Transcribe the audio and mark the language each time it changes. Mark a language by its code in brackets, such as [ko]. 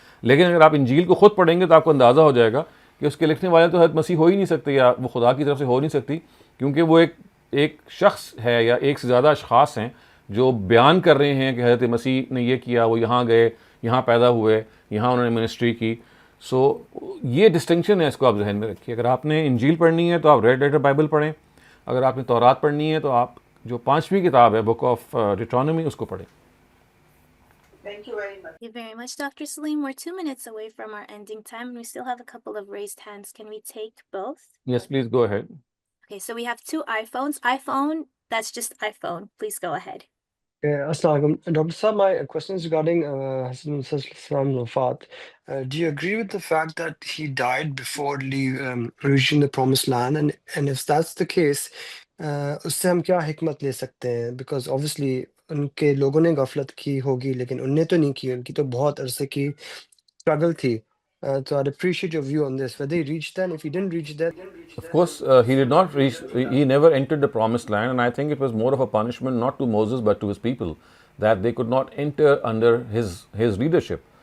[ur] لیکن اگر آپ انجیل کو خود پڑھیں گے تو آپ کو اندازہ ہو جائے گا کہ اس کے لکھنے والے تو حضرت مسیح ہو ہی نہیں سکتے, یا وہ خدا کی طرف سے ہو نہیں سکتی, کیونکہ وہ ایک شخص ہے یا ایک سے زیادہ اشخاص ہیں جو بیان کر رہے ہیں کہ حضرت مسیح نے یہ کیا, وہ یہاں گئے, یہاں پیدا ہوئے, یہاں انہوں نے منسٹری کی. سو یہ ڈسٹنکشن ہے, اس کو آپ ذہن میں رکھیے. اگر آپ نے انجیل پڑھنی ہے تو آپ ریڈ لیٹر بائبل پڑھیں, اگر آپ نے تورات پڑھنی ہے تو آپ جو 5ویں کتاب ہے بک آف ڈیٹرانومی اس کو پڑھیں. [en] Thank you very much. Thank you very much, Dr. Saleem. We're 2 minutes away from our ending time, and we still have a couple of raised hands. Can we take both? Yes, please go ahead. Okay, so we have 2 iPhones. iPhone, that's just iPhone. Please go ahead. Assalamu alaikum. Dr. Saab, my question is regarding Hazrat Musa Salam's wafat. Do you agree with the fact that he died before reaching the promised land? And if that's the case, [ur] اس سے ہم کیا حکمت لے سکتے ہیں؟ [en] because obviously [ur] ان کے لوگوں نے غفلت کی ہوگی, لیکن ان نے تو نہیں کی, ان کی تو بہت عرصے کی struggle تھی. [en] So I'd appreciate your view on this. Whether he reached that, if he didn't reach that. Of course, he did not reach, he never entered the promised land, and I think it was more of a punishment not to Moses but to his people, that they could not enter under his leadership.